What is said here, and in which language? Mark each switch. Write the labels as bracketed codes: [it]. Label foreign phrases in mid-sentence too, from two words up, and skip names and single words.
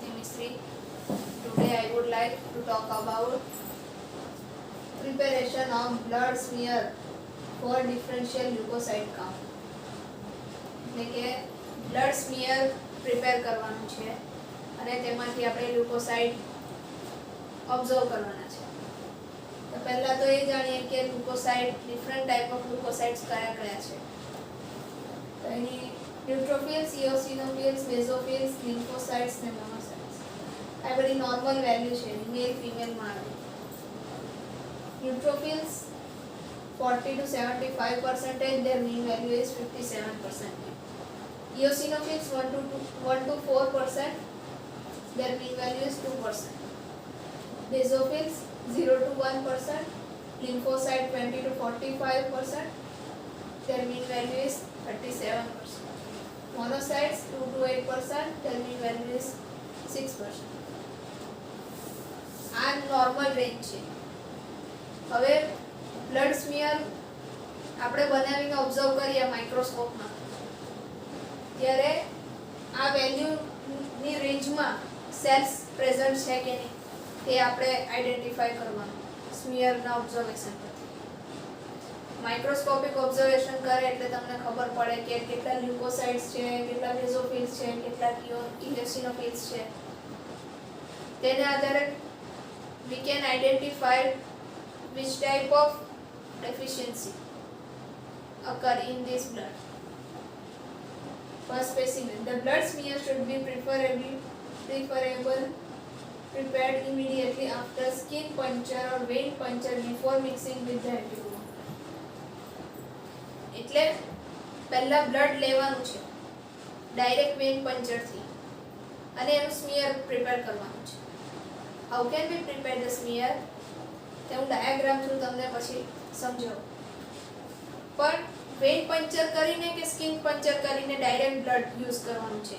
[en] 3. Today I would like to talk about preparation of blood smear for differential leukocyte count. [gu] એટલે કે [en] blood smear prepare [gu] કરવાનું છે અને તેમાંથી આપણે લ્યુકોસાઇટ ઓબ્ઝર્વ કરવાના છે. તો પહેલા તો એ જાણીએ કે લ્યુકોસાઇટ [en] different type of leukocytes [gu] કયા કયા છે. તો એની [en] neutrophils, eosinophils, basophils, lymphocytes [gu] ને મોનોસાઇટ્સ. આ બધી [en] normal value [gu] છે, [en] male female [gu] માં આવે. [en] ન્યુટ્રોફિલ્સ 40 to 75%, their mean value is 57%. Eosinophils 1 to 4%, their mean value is 2%. Basophils 0 to 1%, lymphocyte 20 to 45%, their mean value is 37%. Monocytes 2 to 8%, their mean value is 6%. [gu] આ [en] normal range [gu] છે. હવે [en] blood smear [gu] આપણે બનાવીને ઓબ્ઝર્વ કરીએ માઇક્રોસ્કોપમાં ત્યારે આ વેલ્યુની રેન્જમાં [en] cells present [gu] છે કે નહીં તે આપણે આઈડેન્ટિફાઈ કરવાનું સ્મિયરના ઓબ્ઝર્વેશન પરથી. [en] microscopic observation [gu] કરે એટલે તમને ખબર પડે કે કેટલા લ્યુકોસાઇટ્સ છે, કેટલા બેઝોફિલ્સ છે, કેટલા ઇઓસિનોફિલ્સ છે. તેને આધારે [en] we can identify which type of deficiency occur in this blood. First specimen, the blood smear should be preferable prepared immediately after skin puncture or vein puncture before mixing with the antivenom. [gu] એટલે પહેલા બ્લડ લેવાનું છે [en] direct vein puncture [gu] થી અને એનું સ્મિયર પ્રિપેર કરવાનું છે. [en] how can we prepare the smear [gu] તે હું ડાયાગ્રામ થ્રુ તમને પછી સમજાવું. પણ [en] vein puncture [gu] કરીને કે [en] skin puncture [gu] કરીને [en] direct blood use [gu] કરવાનું છે.